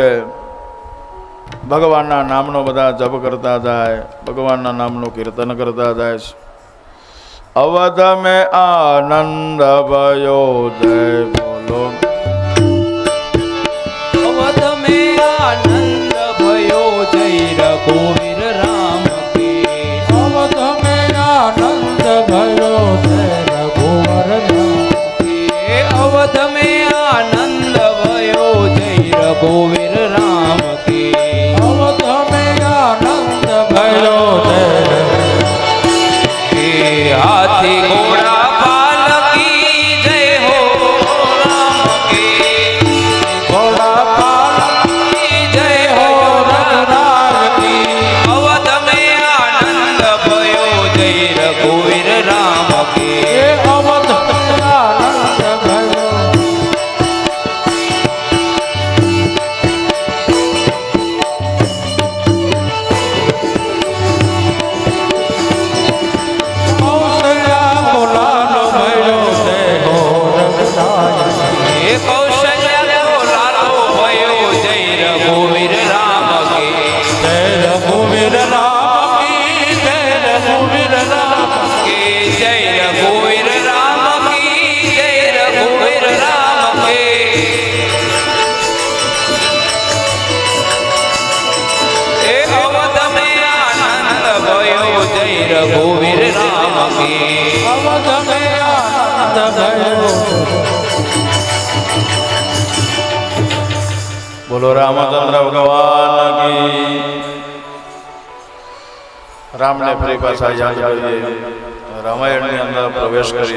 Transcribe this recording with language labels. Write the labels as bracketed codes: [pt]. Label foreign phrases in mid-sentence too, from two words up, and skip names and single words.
[gu] ભગવાનના નામનો બધા જપ કરતા જાય, ભગવાનના નામનું કીર્તન કરતા જાય છે. [hi] अवध में आनंद भयो जय बोलो. अवध में आनंद भयो जय रघुवीर राम के. अवध में आनंद भयो जय रघुवर राम के. अवध में आनंદ भयो जय रघुवीर राम के. अवध में आनंद भयो जय के. हाथी घोड़ा पालकी जय हो राम के. घोड़ा पालकी जय हो रघुनाथ की. अवध में आनंद भयो जय रघुवीर राम के. ए अवध में आनंद भयो कौशल्या बोलालो भयो जय हो रघुनाथ. हे कौशल्या को लालो भयो जय रघुवीर राम के. जय रघुवीर राम की जय रघुवीर राम के. जय रघुवीर राम की जय रघुवीर राम के. हे अवध में आनंद भयो जय रघुवीर राम के. अवध में आनंद भयो. बोलो रामचंद्र भगवान की. [gu] રામને ફરી પાછા યાદ કરીએ, રામાયણની અંદર પ્રવેશ કરીએ.